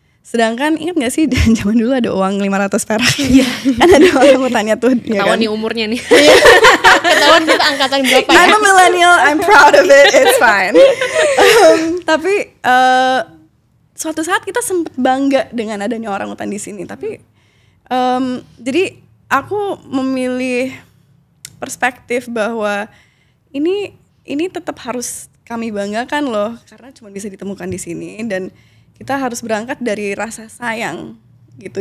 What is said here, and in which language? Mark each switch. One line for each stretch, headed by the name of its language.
Indonesian: Sedangkan ingat gak sih zaman dulu ada uang 500 perak? Iya. Kan ada orang hutannya tuh. Ketahuan nih umurnya nih. Ketahuan kita angkatan berapa ya?
English: I'm a millennial, I'm proud of it, it's fine.
Indonesian: Tapi suatu saat kita sempat bangga dengan adanya orang hutan di sini. Tapi jadi aku memilih perspektif bahwa ini tetap harus kami banggakan loh, karena cuma bisa ditemukan di sini, dan kita harus berangkat dari rasa sayang gitu.